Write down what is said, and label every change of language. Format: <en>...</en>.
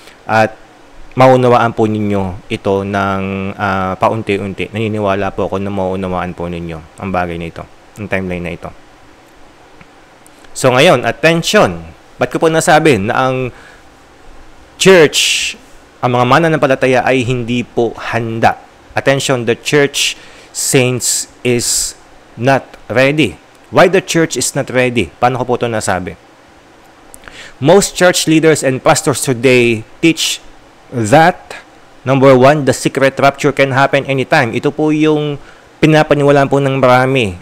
<tl>At maunawaan po ninyo ito ng paunti-unti. Naniniwala po ako na maunawaan po ninyo ang bagay na ito, ang timeline na ito. So ngayon, attention! Ba't ko po nasabi na ang church, ang mga mananampalataya ay hindi po handa?</tl> <en>Attention, the church saints is not ready. Why the church is not ready?</en> <tl>Paano ko po ito nasabi?</tl> <en>Most church leaders and pastors today teach that, number one, the secret rapture can happen anytime.</en> <tl>Ito po yung pinapaniwalaan po ng marami.</tl>